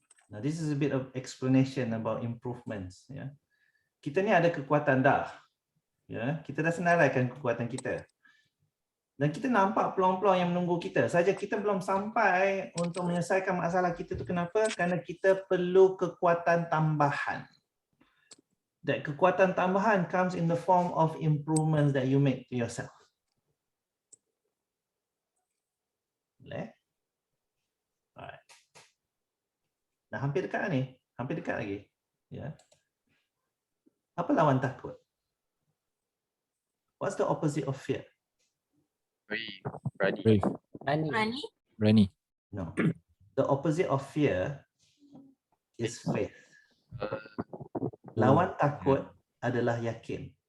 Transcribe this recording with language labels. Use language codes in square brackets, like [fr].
[en] Now this is a bit of explanation about improvements. [ms] Ya, kita ni ada kekuatan dah. Ya, kita dah senaraikan kekuatan kita. Dan kita nampak peluang-peluang yang menunggu kita. Saja kita belum sampai untuk menyelesaikan masalah kita tu. Kenapa? Kerana kita perlu kekuatan tambahan. [en] That [ms] kekuatan tambahan [en] comes in the form of improvements that you make to yourself. [ms] Boleh? [en] Alright. [ms] Nah, hampir dekat ni. Hampir dekat lagi. Ya. Apa lawan takut? [en] What's the opposite of fear? Brave. Brave. [ms] Berani. Berani. [en] No. The opposite of fear is faith. [ms] Lawan takut adalah yakin.